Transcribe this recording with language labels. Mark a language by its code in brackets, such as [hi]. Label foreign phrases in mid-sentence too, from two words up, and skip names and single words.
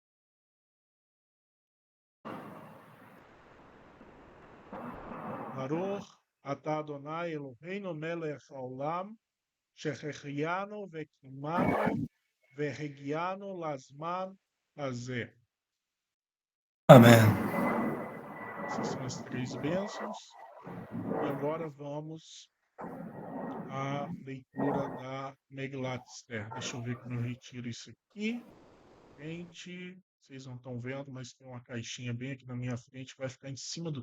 [he] ברוך אתה אדוני אלוהינו מלך העולם שהחיינו וקימנו והגיענו לזמן הזה. [pt] Amém. Essas são as 3 bênçãos. E agora vamos à leitura da Megillat Esther. Deixa eu ver como eu retiro isso aqui. Gente, vocês não estão vendo, mas tem uma caixinha bem aqui na minha frente, vai ficar em cima do.